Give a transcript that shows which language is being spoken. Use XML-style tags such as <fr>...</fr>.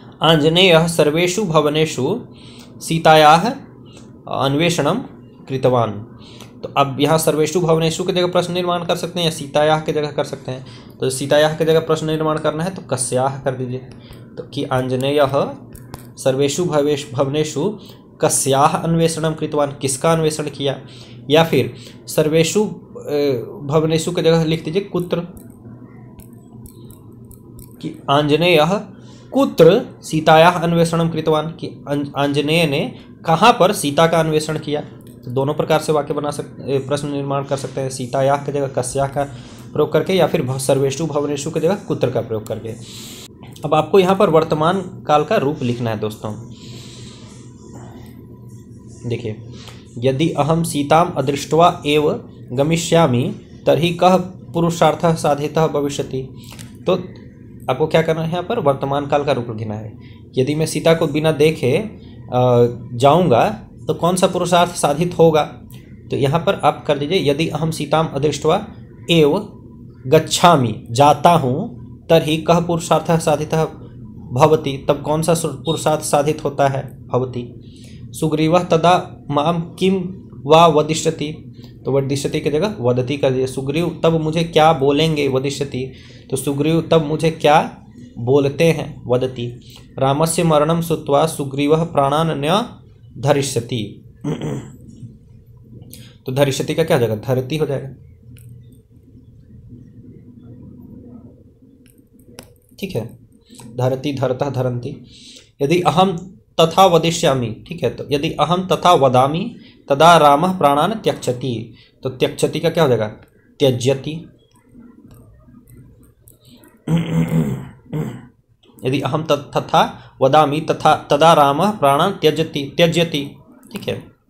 <sa>आंजनेयः सर्वेषु भवनेषु सीतायाः अन्वेषणं कृतवान।</sa> <hi>तो अब यहाँ सर्वेषु भवनेषु की जगह प्रश्न निर्माण कर सकते हैं या सीतायाः की जगह कर सकते हैं। तो सीतायाः की जगह प्रश्न निर्माण करना है तो कस्याः कर दीजिए। तो कि</hi> <sa>आंजनेयः सर्वेषु भवनेषु कस्याः अन्वेषणं कृतवान,</sa> <hi>किसका अन्वेषण किया। या फिर सर्वेषु भवनेषु की जगह लिख दीजिए कुत्र, कि</hi> <sa>आंजनेयः कुत्र सीतायाः अन्वेषणं कृतवान,</sa> <hi>कि आंजनेय ने कहाँ पर सीता का अन्वेषण किया। तो दोनों प्रकार से वाक्य बना सकते, प्रश्न निर्माण कर सकते हैं, सीतायाः की जगह कस्याः का प्रयोग करके या फिर सर्वेषु भवनेषु की जगह कुत्र का प्रयोग करके। अब आपको यहाँ पर वर्तमान काल का रूप लिखना है दोस्तों।</hi> <sa>देखिए, यदि अहम सीताम अदृष्ट्वा एव गमिष्यामि तर्हि कः पुरुषार्थः साधितः भविष्यति।</sa> <hi>तो आपको क्या करना है, यहाँ पर वर्तमान काल का रूप लिखना है। यदि मैं सीता को बिना देखे जाऊँगा तो कौन सा पुरुषार्थ साधित होगा। तो यहाँ पर आप कर दीजिए</hi> <sa>यदि अहम सीताम अदृष्ट्वा एव गच्छामि,</sa> <hi>जाता हूँ,</hi> <sa>तर्हि कः पुरुषार्थः साधितः भवति,</sa> <hi>तब कौन सा पुरुषार्थ साधित होता है,</hi> <sa>भवति। सुग्रीवः तदा माम किम वा वदिष्यति।</sa> <hi>तो वदिष्यति की जगह वदति कर दीजिए। सुग्रीव तब मुझे क्या बोलेंगे, वदिष्यति। तो सुग्रीव तब मुझे क्या बोलते हैं, वदति।</hi> <sa>रामस्य मरणं श्रुत्वा सुग्रीवः प्राणान् न धरिष्यति।</sa> <hi>तो धरिष्यति का क्या हो जाएगा, धरती हो जाएगा, ठीक है।</hi> <sa>धरती, धरतः, धरन्ति। यदि अहम तथा वदिष्यामि,</sa> <hi>ठीक है।</hi> <sa>तो यदि अहम तथा वदामि तदा रामः प्राणान् त्यक्षति।</sa> <hi>तो त्यक्षति का क्या हो जाएगा, त्यज्यति।</hi> <sa>यदि अहम तथा वदामि तथा तदा रामः प्राणान् त्यज्यति,</sa> <hi>ठीक है।</hi>